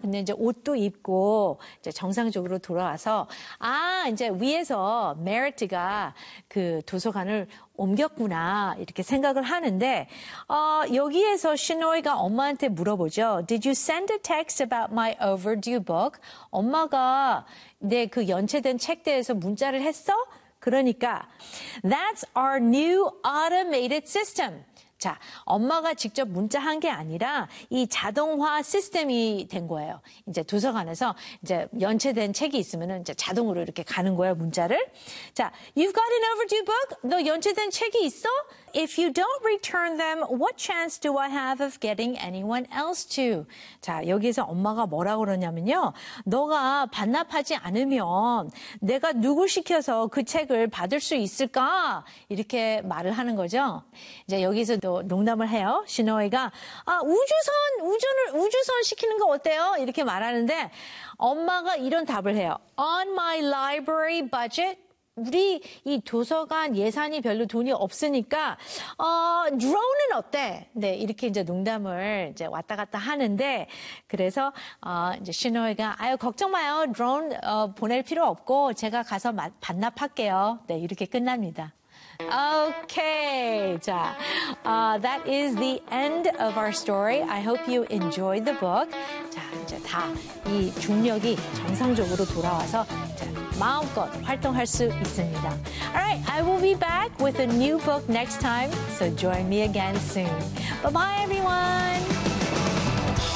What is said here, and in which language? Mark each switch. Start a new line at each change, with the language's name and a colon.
Korean: 근데 이제 옷도 입고 이제 정상적으로 돌아와서 아, 이제 위에서 메리트가 그 도서관을 옮겼구나 이렇게 생각을 하는데 여기에서 시노이가 엄마한테 물어보죠.
English: Did you send a text about my overdue book?
Korean: 엄마가 내 그 연체된 책 대해서 문자를 했어?
English: 그러니까 That's our new automated system.
Korean: 자, 엄마가 직접 문자한 게 아니라 이 자동화 시스템이 된 거예요. 이제 도서관에서 이제 연체된 책이 있으면은 이제 자동으로 이렇게 가는 거예요, 문자를.
English: 자, You've got an overdue book?
Korean: 너 연체된 책이 있어?
English: If you don't return them, what chance do I have of getting anyone else to?
Korean: 자, 여기에서 엄마가 뭐라고 그러냐면요. 너가 반납하지 않으면 내가 누구 시켜서 그 책을 받을 수 있을까? 이렇게 말을 하는 거죠. 이제 여기서 또 농담을 해요. 시노이가 아, 우주선 시키는 거 어때요? 이렇게 말하는데 엄마가 이런 답을 해요.
English: On my library budget.
Korean: 우리 이 도서관 예산이 별로 돈이 없으니까 드론은 어때? 네, 이렇게 이제 농담을 이제 왔다 갔다 하는데 그래서 이제 시노이가 아유 걱정 마요. 드론 보낼 필요 없고 제가 가서 반납할게요. 네, 이렇게 끝납니다. Okay.
English: 자, that is the end of our story. I hope you enjoyed the book.
Korean: 자, 이제 다 이 중력이 정상적으로 돌아와서 마음껏 활동할 수 있습니다.
English: All right, I will be back with a new book next time, so join me again soon. Bye-bye, everyone!